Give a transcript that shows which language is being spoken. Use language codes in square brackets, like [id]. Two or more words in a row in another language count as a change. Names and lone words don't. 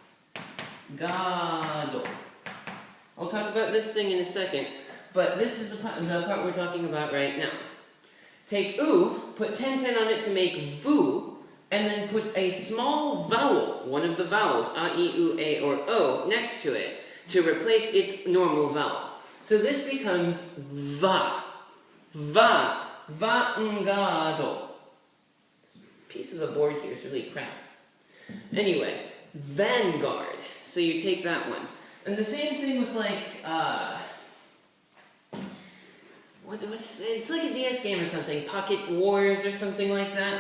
[en] I'll talk about this thing in a second, but this is the part we're talking about right now. Take u, put ten on it to make vu, and then put a small vowel, one of the vowels, a, I, u, a, or o, next to it, to replace its normal vowel. So this becomes va. Va. Vangado. Piece of the board here is really crap. Anyway, Vanguard. So you take that one. And the same thing with like, it's like a DS game or something, Pocket Wars or something like that.